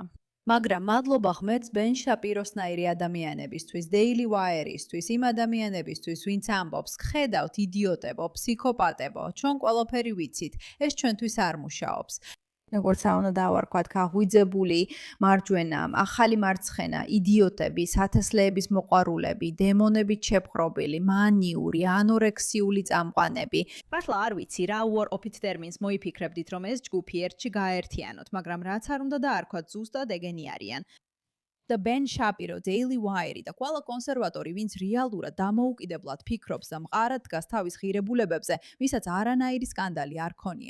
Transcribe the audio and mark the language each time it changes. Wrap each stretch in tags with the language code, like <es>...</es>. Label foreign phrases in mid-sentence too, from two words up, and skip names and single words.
<ka>მაგრამ მადლობა ღმერთს ბენ შაპიროსნაირი ადამიანებისთვის, Daily Wire-ისთვის, იმ ადამიანებისთვის, ვინც ამბობს, ხედავთ იდიოტებო, ფსიქოპატებო, ჩვენ ყველაფერი ვიცით, ეს ჩვენთვის არ მუშაობს. როგორც უნდა დავარქვათ, გაღვიძებული მარჯვენა, ახალი მარცხენა, იდიოტები, სათესლეების მოყვარულები, დემონებით შეპყრობილი, მანიური, ანორექსიული წამყვანები. მართლა არ ვიცი რა</ka> <en>war of it</en> <ka>ტერმინს მოიფიქრებდით, რომ ეს ჯგუფი ერთში გააერთიანოთ, მაგრამ რაც არ უნდა დაარქვათ, ზუსტად ეგენი არიან. და Ben Shapiro, Daily Wire და ყველა კონსერვატორი, ვინც რეალურად დამოუკიდებლად ფიქრობს და მყარად დგას თავის ღირებულებებზე, ვისაც არანაირი სკანდალი არ ქონია.</ka>